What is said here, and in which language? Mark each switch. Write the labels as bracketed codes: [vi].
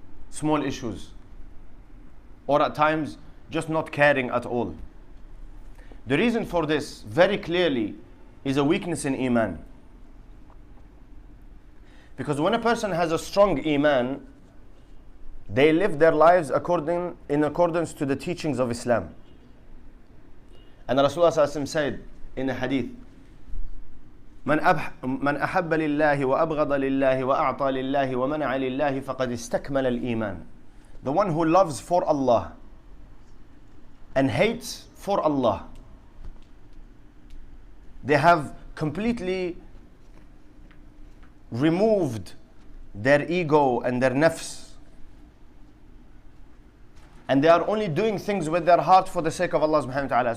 [en] Small issues, or at times just not caring at all. The reason for this very clearly is a weakness in Iman. Because when a person has a strong Iman, they live their lives in accordance to the teachings of Islam. And Rasulullah ﷺ said in a hadith, [ar] من أحب لله وأبغض لله وأعطى لله ومنع لله فقد استكمل الإيمان. [en] The one who loves for Allah and hates for Allah, they have completely removed their ego and their nafs, and they are only doing things with their heart for the sake of Allah subhanahu wa ta'ala.